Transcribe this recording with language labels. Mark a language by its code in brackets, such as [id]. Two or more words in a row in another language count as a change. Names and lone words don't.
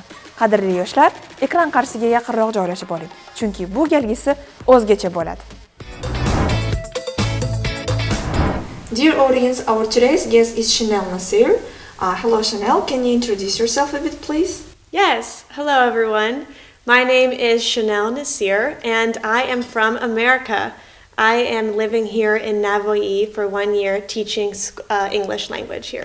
[uz] Qadrli yoshlar, ekran qarshisiga yaqinroq joylashib oling, chunki bu galgisi o'zgacha bo'ladi. [en] Dear audience, our today's guest is Chanel Nasir. Hello Chanel, can you introduce yourself a bit please? Yes, hello everyone. My name is Chanel Nasir and I am from America. I am living here in Navoiy for 1 year teaching English language here.